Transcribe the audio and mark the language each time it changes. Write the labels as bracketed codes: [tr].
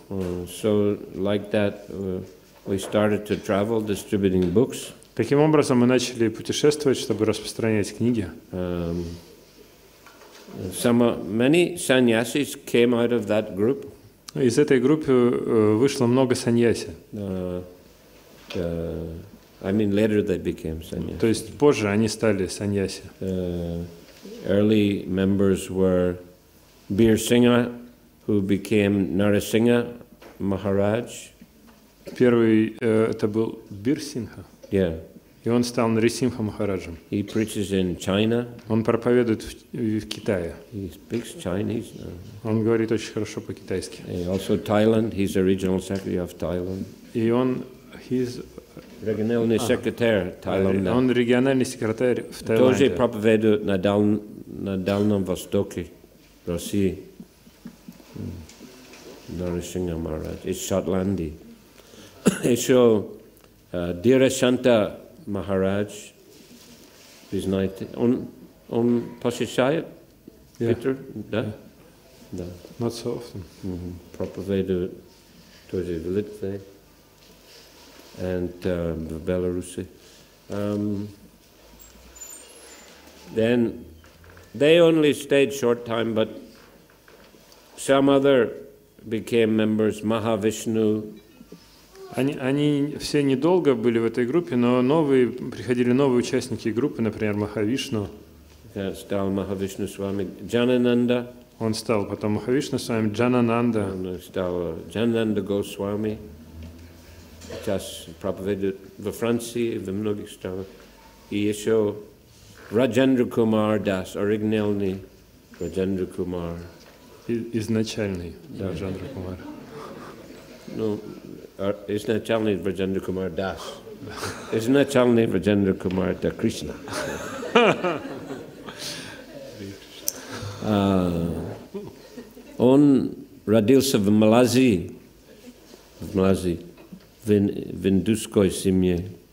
[en] So like that, we started to travel, distributing books. [ru] Таким образом, мы начали путешествовать, чтобы распространять книги. [en] Many sannyasis came out of that group. [ru] Из этой группы вышло много саньяси. [en] I mean, later they became sannyasi. [ru] То есть позже они стали саньяси. [en] Early members were Bir Singha, who became Narasingha Maharaj. [ru] Первый это был Бир Сингха. [en] Yeah. [ru] И он стал Нарисимха Махараджем. [en] He preaches in China. [ru] Он проповедует в Китае. [en] He speaks Chinese. [ru] Он говорит очень хорошо по-китайски. [en] Also Thailand. He's the regional secretary of Thailand. [ru] И он региональный секретарь Таиланда. Он региональный секретарь в Таиланде. Тоже проповедует на Дальнем Востоке России. Нарисимха Махарадж из Шотландии. Еще Дирашанта Maharaj, вы знаете, он посещает Питер, да? Да. [en] Not so often. [ru] Проповедует тоже в Литве [en] and [ru] в Беларуси. [en] Then they only stayed short time, but some other became members. Prabhavishnu. [ru] Они все недолго были в этой группе, но приходили новые участники группы, например, Прабхавишну. стал Махавишну с вами Джанананда. Он стал потом Махавишну с вами Джанананда. Он стал Джанананда Госвами. Сейчас проповедует во Франции, во многих странах. И еще Rajendra Kumar Das, оригинальный Rajendra Kumar. Изначальный Раджендра Кумар. Ну, изначальный Rajendra Kumar Das. Изначальный Rajendra Kumar это Кришна. Он родился в Малайзии, в индусской семье.